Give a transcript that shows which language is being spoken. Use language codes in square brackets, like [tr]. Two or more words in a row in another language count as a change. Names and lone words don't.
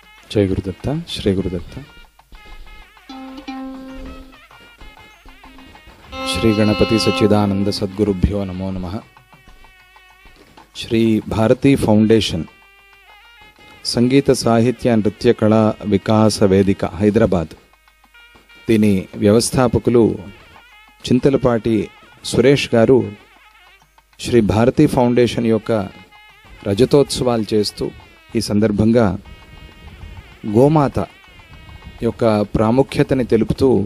[sa] जय गुरुदत्त श्री गुरुदत्त श्री गणपति सच्चिदानंद सद्गुरुभ्यो नमो नमः। [te] श्री भारती फाउंडेशन संगीत साहित्य नृत्य कళా వికాస వేదిక హైదరాబాద్ దీని వ్యవస్థాపకులు చింతలపాటి సురేష్ గారు శ్రీ భారతీ ఫౌండేషన్ యొక్క రజతోత్సవాలు చేస్తూ ఈ సందర్భంగా గోమాత యొక్క ప్రాముఖ్యతని తెలుపుతూ